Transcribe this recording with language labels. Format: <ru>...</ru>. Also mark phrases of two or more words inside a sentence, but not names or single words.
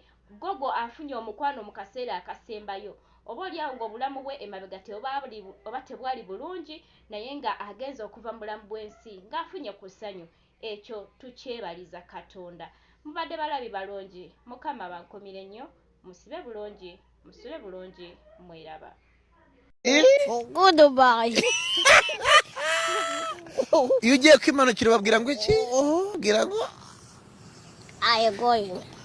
<lg>Gogo afunye omukwano mu kaseera akasembayo. Oba oliawo ng'obulamu bwe emabega oba tebwali bulungi naye nga agenza okuva mu bulamu bw'ensi ng'afunye ku ssanyu. Ekyo tukyebaliza Katonda. Mubadde balabi balungi. Mukama bankomire nnyo. Musibe bulungi, musule bulungi, mweraba.</lg> <en>Goodbye.</en> <rw>Iyo ugiye kwimanukira babwira ngo iki? Bwira ngo</rw> <en>Are you going?</en>